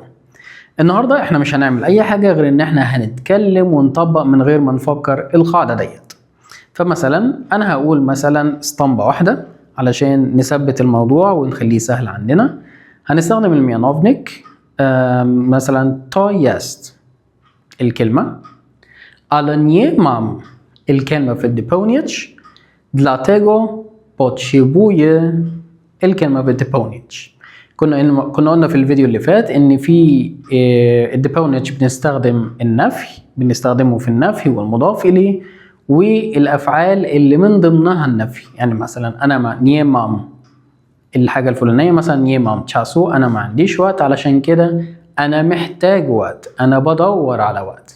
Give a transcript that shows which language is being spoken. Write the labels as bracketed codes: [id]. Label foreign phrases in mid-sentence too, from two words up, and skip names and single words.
[ar] النهارده احنا مش هنعمل اي حاجه غير ان احنا هنتكلم ونطبق من غير ما نفكر القاعده ديت. فمثلا انا هقول مثلا اسطمبه واحده علشان نثبت الموضوع ونخليه سهل عندنا. هنستخدم الميانوفنيك. مثلا [pl] To jest [ar] الكلمه، [pl] ale nie mam [ar] الكلمه في الديبونيتش، [pl] dlatego potrzebuję [ar] الكلمه في الديبونيتش. كنا قلنا في الفيديو اللي فات ان في الديبونيتش بنستخدم النفي، بنستخدمه في النفي والمضاف اليه والافعال اللي من ضمنها النفي. يعني مثلا انا ما نيمام الحاجه الفلانيه، مثلا [pl] nie mam czasu [ar] انا ما عنديش وقت علشان كده انا محتاج وقت، انا بدور على وقت.